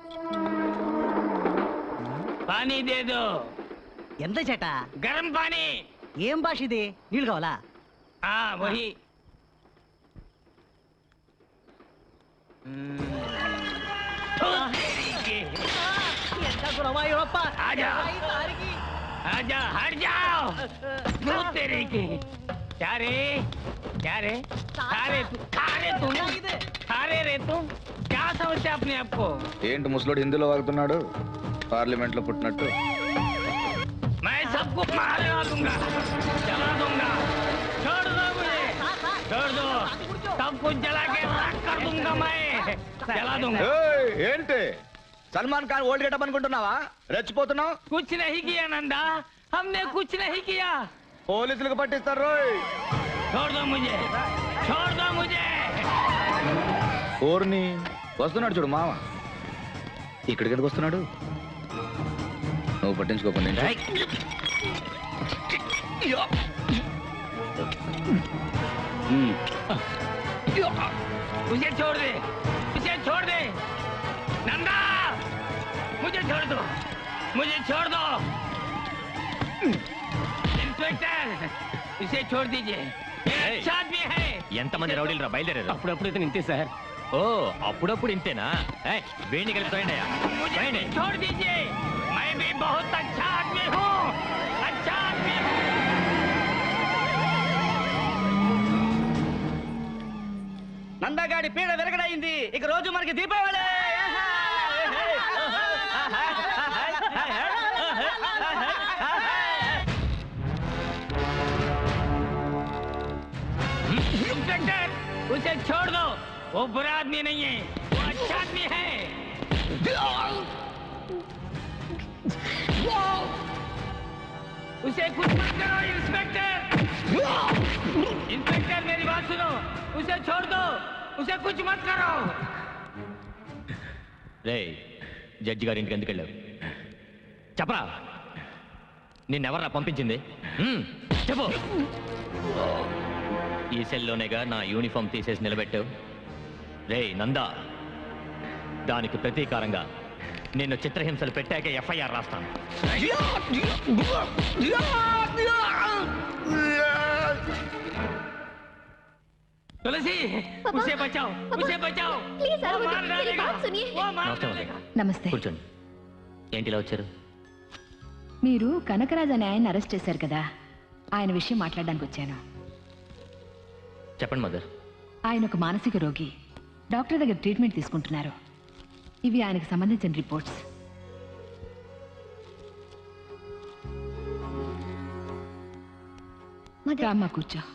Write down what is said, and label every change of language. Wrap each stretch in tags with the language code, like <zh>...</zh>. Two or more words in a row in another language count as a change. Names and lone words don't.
<hi>पानी दे दो.</hi> <te>ఎంత చేట?</te> <hi>गरम पानी.</hi> <te>ఏం భాష ఇది? నీళ్ళు కావాలా?</te> <hi>వహి.</hi> <te>ఎంత గురవాయూరప్ప.</te> <hi>ఆజా. आजा हट जाओ। दूध तेरे की क्या रे खारे रे तुम क्या समझते अपने आप को?</hi> <te>ఏంటి ముసలోడు హిందీలో వాగుతున్నాడు పార్లమెంట్ లో పుట్టినట్టు?</te> <hi>मैं सबको मार दूंगा, जला दूंगा। छोड़ दो मुझे, छोड़ दो। सब कुछ जला के राख कर दूंगा, मैं जला दूंगा।</hi> <te>ఏంటి సల్మాన్ ఖాన్</te> <en>old getup</en> <te>అనుకుంటున్నావా? రెచ్చిపోతున్నావు?</te> <hi>कुछ नहीं किया नंदा, हमने कुछ नहीं किया।</hi> <te>పోలీసులకు పట్టిస్తారు రోయ్.</te> <hi>छोड़ दो मुझे, छोड़ दो मुझे।</hi> <te>ఓర్ని వస్తున్నాడు చూడు మామ. ఇక్కడికి ఎందుకు వస్తున్నాడు? నువ్వు పట్టించుకోకుండా</te> <hi>मुझे छोड़ दे, मुझे छोड़ दे नंदा, मुझे छोड़ दो, मुझे छोड़ दो। इंस्पेक्टर इसे छोड़ दीजिए, अच्छा आदमी है।</hi> <te>ఎంతమంది రౌడీలు రా బయలుదేరారు? అప్పుడప్పుడు ఇతను ఇంతే సార్. ఓ అప్పుడప్పుడు ఇంతేనా? వేణి కలిపి</te> <hi>मुझे छोड़ दीजिए, मैं भी बहुत अच्छा आदमी हूँ, अच्छा आदमी हूँ।</hi> <te>నందగాడి పీడ వెరగడైంది. ఇక రోజు మనకి దీపావళి.</te> <hi>इंस्पेक्टर उसे छोड़ दो, वो बुरा आदमी नहीं है, वो अच्छा आदमी है। उसे कुछ मत करो इंस्पेक्टर, इंस्पेक्टर मेरी बात सुनो, उसे छोड़ दो, उसे कुछ मत करो।</hi> <te>రే జడ్జి గారి ఇంటికి ఎందుకు వెళ్ళావు? చెప్పరా, నిన్నెవర్రా పంపించింది? చెప్పు. ఈ సెల్లోనేగా నా యూనిఫామ్ తీసేసి నిలబెట్టావు. రే నందా, దానికి ప్రతీకారంగా నిన్ను చిత్రహింసలు పెట్టాక ఎఫ్ఐఆర్ రాస్తాను.</te> <hi>तुलसी उसे बचाओ, उसे बचाओ। प्लीज वो मार डालेगा, वो मार</hi> <te>నమస్తే</te> <hi>डालेगा।</hi> <te>నమస్తే. కూర్చోండి. ఏంటి ఇలా వచ్చారు? మీరు కనకరాజ్ అనే ఆయన అరెస్ట్ చేశారు కదా, ఆయన విషయం మాట్లాడడానికి వచ్చాను. చెప్పండి మదర్. ఆయన ఒక మానసిక రోగి, డాక్టర్ దగ్గర ట్రీట్మెంట్ తీసుకుంటున్నారు. ఇవి ఆయనకు సంబంధించిన రిపోర్ట్స్. రామ్మా కూర్చో.</te>